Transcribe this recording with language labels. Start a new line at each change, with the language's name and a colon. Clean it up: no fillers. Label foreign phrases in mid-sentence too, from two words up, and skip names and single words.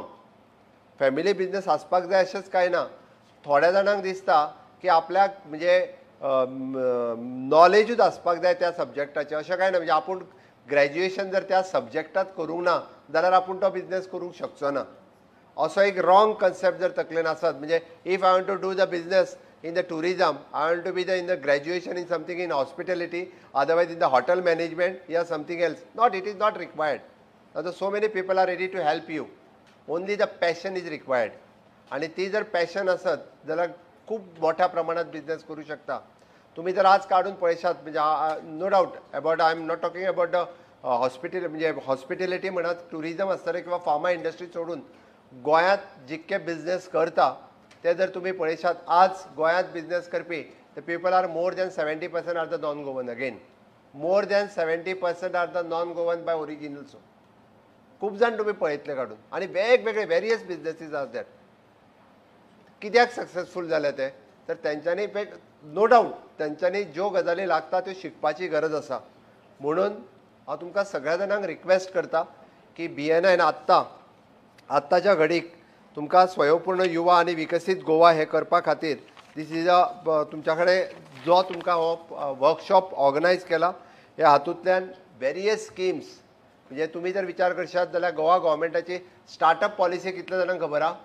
Konkani: फॅमिली बिझनेस आसपाक जाय अशेंच कांय ना. थोड्या जाणांक दिसता की आपल्याक म्हणजे नॉलेजूच आसपाक जाय त्या सब्जेक्टाचें, अशें कांय ना. म्हणजे आपूण ग्रॅज्युएशन जर त्या सब्जेक्टांत करूंक ना जाल्यार आपूण तो बिझनेस करूंक शकचो ना. असो एक रॉंग कन्सेप्ट जर तकलेन आसत, म्हणजे
English: if I want to do the business in the tourism, I want to be in the graduation in something in hospitality, otherwise in the hotel management, yeah, something else. Not, it is not required. Now, so many people are ready to help you. Only the passion is required.
Konkani: आणि ती जर पॅशन असत जाल्यार खूब मोठ्या प्रमाणात बिझनेस करू शकता. तुम्ही जर आज काढून पळयशात म्हणजे
English: no doubt about, I am not talking about the hospital
Konkani: म्हणजे हॉस्पिटॅलिटी म्हणत टुरिझम आसतलें किंवा फार्मा इंडस्ट्री सोडून गोंयांत जितके बिझनेस करता ते जर तुम्ही पळयशात आज गोंयांत बिझनेस करपी
English: the people are more than 70% are the non Goan. again more than 70% are the non Goan by original.
Konkani: खूब जाण तुम्ही पळयतले काडून आनी वेगवेगळे वेरियस बिझनेसीस
English: are that.
Konkani: कित्याक सक्सेसफूल जाले ते तर तेंच्यांनी
English: no doubt
Konkani: तेंच्यांनी ज्यो गजाली लागता त्यो शिकपाची गरज आसा. म्हणून हांव तुमकां सगळ्या जाणांक रिक्वेस्ट करता की BNIन आत्ताच्या घडीक तुमकां स्वयंपूर्ण युवा आनी विकसीत गोवा हे करपा खातीर
English: this is a
Konkani: तुमच्या कडेन जो तुमकां हो वर्कशॉप ऑर्गनायज केला हे हातूंतल्यान
English: various schemes
Konkani: म्हणजे तुमी जर विचार करशात जाल्यार गोवा गव्हर्मेंटाची
English: startup policy
Konkani: कितल्या जाणांक खबर आहा?